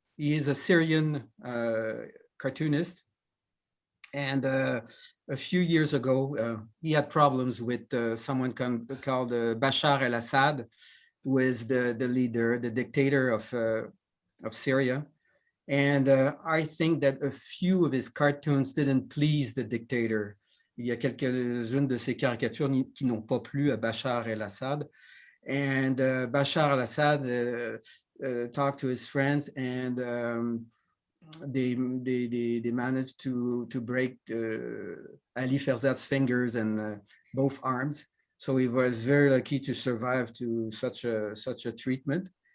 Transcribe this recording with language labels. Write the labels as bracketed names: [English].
[English] He is a Syrian cartoonist. And a few years ago, he had problems with someone called Bashar al-Assad, who is the leader, the dictator of Syria. And I think that a few of his cartoons didn't please the dictator. [French] Il y a quelques-unes de ses caricatures qui n'ont pas plu à Bashar al-Assad. [English] And Bashar al-Assad talked to his friends, and they managed to break Ali Ferzat's fingers and both arms. So he was very lucky to survive to such a treatment.